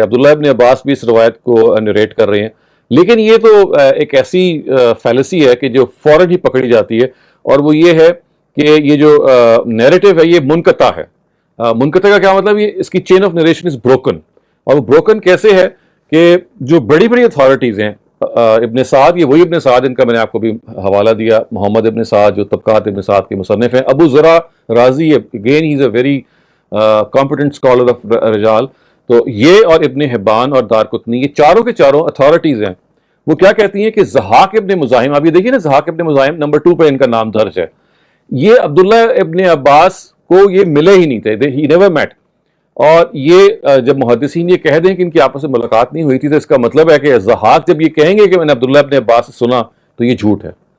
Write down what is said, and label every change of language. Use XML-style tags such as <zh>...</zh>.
<ur>عبداللہ ابن عباس بھی اس روایت کو نریٹ کر رہے ہیں، لیکن یہ تو ایک ایسی فیلسی ہے کہ جو فوراً ہی پکڑی جاتی ہے، اور وہ یہ ہے کہ یہ جو نیریٹو ہے یہ منقطع ہے. منقطع کا کیا مطلب؟ یہ اس کی</ur> <en>Chain of narration is broken.</en> <ur>اور وہ بروکن کیسے ہے کہ جو بڑی بڑی اتھارٹیز ہیں، ابن سعد، یہ وہی ابن سعد ان کا میں نے آپ کو بھی حوالہ دیا، محمد ابن سعد جو طبقات ابن سعد کے مصنف ہیں.</ur> <en>Abu Zura Razi, again he is a very competent scholar of رجال.</en> <ur>تو یہ اور ابن حبان اور دارقطنی، یہ چاروں کے چاروں اتھارٹیز ہیں. وہ کیا کہتی ہیں کہ ضحاک ابن مزاحم، آپ یہ دیکھیے نا ضحاک ابن مزاحم نمبر 2 پہ ان کا نام درج ہے. یہ عبداللہ ابن عباس کو یہ ملے ہی نہیں تھے،</ur> <en>he never met.</en> <ur>اور یہ جب محدثین یہ کہہ دیں کہ ان کی آپس میں ملاقات نہیں ہوئی تھی تو اس کا مطلب ہے کہ ضحاک جب یہ کہیں گے کہ میں نے عبداللہ ابن عباس سے سنا تو یہ جھوٹ ہے.</ur>